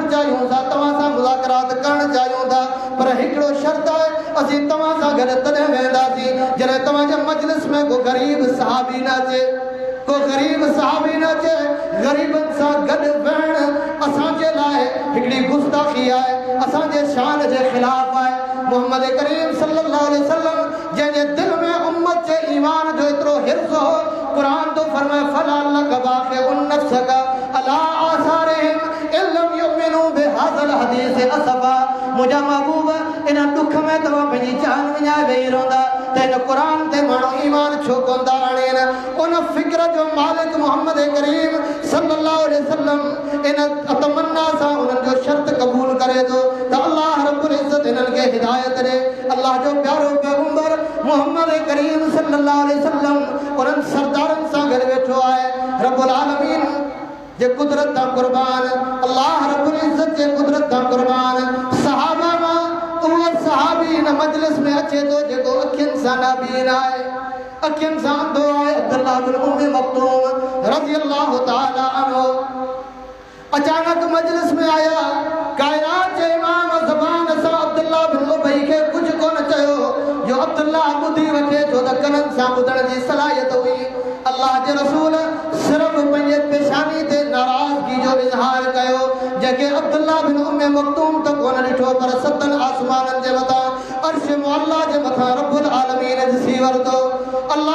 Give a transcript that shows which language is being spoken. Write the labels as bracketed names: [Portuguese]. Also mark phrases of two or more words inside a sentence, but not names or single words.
[Sindhi] चाहियूं था तव्हां सां मुज़ाकरात करणु चाहियूं था पर हिकिड़ो शर्त आहे असीं तव्हां सां गॾु तॾहिं वेंदासीं जॾहिं तव्हांजे मजलिस में को ग़रीब सहाबी न अचे को ग़रीब सहाबी न अचे ग़रीबनि सां गॾु वेहणु असांजे लाइ हिकिड़ी गुस्ताखी आहे असांजे शान जे ख़िलाफ़ आहे मोहम्मद करीम [Arabic] صلى الله عليه وسلم [Sindhi] जंहिंजे दिल में उम्मत जे ईमान जो एतिरो हिर्स हो कुरान तो फरमाए [Arabic] فلعلك باخع نفسك على آثارهم إن لم يؤمنوا بهذا الحديث أسفا [Sindhi] मुंहिंजा महबूब इन दुख में तव्हां पंहिंजी जान विञाए वेही रहंदा त हिन क़ुरान ते माण्हू ईमान छो कोन था आणनि उन फ़िक्र जो मालिक मोहम्मद करीम [Arabic] صلى الله عليه وسلم [Sindhi] इन तमन्ना सां उन्हनि जो शर्त क़बूल करे थो त [Arabic] الله رب العزة [Sindhi] हिननि खे हिदायत ॾे अल्लाह जो प्यारो पैगंबर मोहम्मद करीम [Arabic] صلى الله عليه وسلم [Sindhi] उन्हनि सरदारनि सां गॾु वेठो आहे [Arabic] رب العالمين [Sindhi] जे कुदरत तां कुर्बान [Arabic] الله رب العزة [Sindhi] जे कुदरत तां कुर्बान सहाबा मां उहो सहाबी इन मजलिस में अचे थो जेको अखियुनि सां नाबीन आहे अखियुनि सां अंधो आहे अब्दुल्लाह बिन उम्मी मक्तूम [Arabic] رضي الله تعالى عنه [Sindhi] अचानक मजलिस में आया कायनात जे इमाम ज़बान सां अब्दुल्लाह बिन उबई खे कुझु कोन चयो जो अब्दुल्लाह ॿुधी वठे छो त कननि सां ॿुधण जी सलाहियत हुई अल्लाह जे रसूल सिर्फ़ु पंहिंजे पेशानी ते नाराज़गी जो इज़हार कयो जेके अब्दुल्लाह बिन उम्मी मक्तूम त कोन ॾिठो पर सतनि आसमाननि जे मथां [Arabic] عرش معلى [Sindhi] जे मथां [Arabic] رب العالمين [Sindhi] ॾिसी वरितो अल्लाह